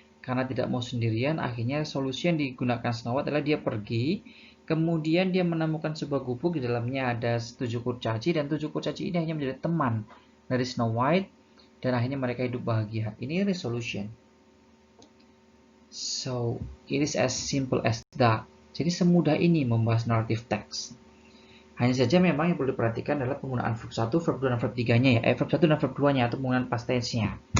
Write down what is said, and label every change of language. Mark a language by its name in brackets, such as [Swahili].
[Indonesian] Karena tidak mau sendirian, akhirnya solusi yang digunakan Snow White adalah dia pergi, kemudian dia menemukan sebuah gubuk, di dalamnya ada 7 kurcaci, dan 7 kurcaci ini hanya menjadi teman dari Snow White, dan akhirnya mereka hidup bahagia. Ini resolution. [English] So, it is as simple as that. [Indonesian] Jadi semudah ini membahas narrative text. Hanya saja memang yang perlu diperhatikan adalah penggunaan verb 1, verb 2, dan verb 3-nya ya. Verb 1 dan verb 2-nya atau penggunaan past tense-nya.